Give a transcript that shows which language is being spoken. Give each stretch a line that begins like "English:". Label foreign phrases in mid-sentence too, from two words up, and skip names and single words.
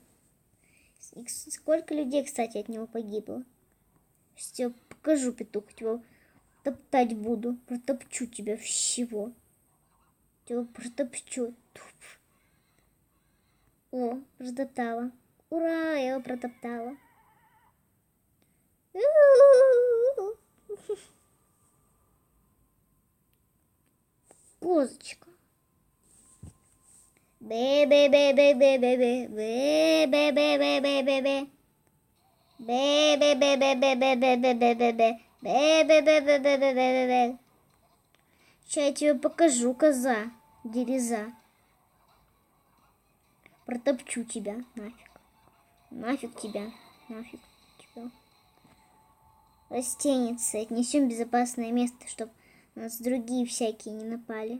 Russian: И сколько людей, кстати, от него погибло. Сейчас я покажу, петух, тебя топтать буду. Протопчу тебя всего. Тебя протопчу. О, протоптала. Ура, я его протоптала. Козочка. Бе-бе-бе-бе-бе-бе-бе. Бе-бе-бе-бе-бе-бе-бе. Бе-бе-бе-бе-бе-бе-бе-бе. Бе-бе-бе-бе-бе-бе-бе. Сейчас я тебе покажу, коза. Дереза. Протопчу тебя. Нафиг. Нафиг тебя. Нафиг тебя. Растеницы. Отнесем в безопасное место, чтобы нас другие всякие не напали.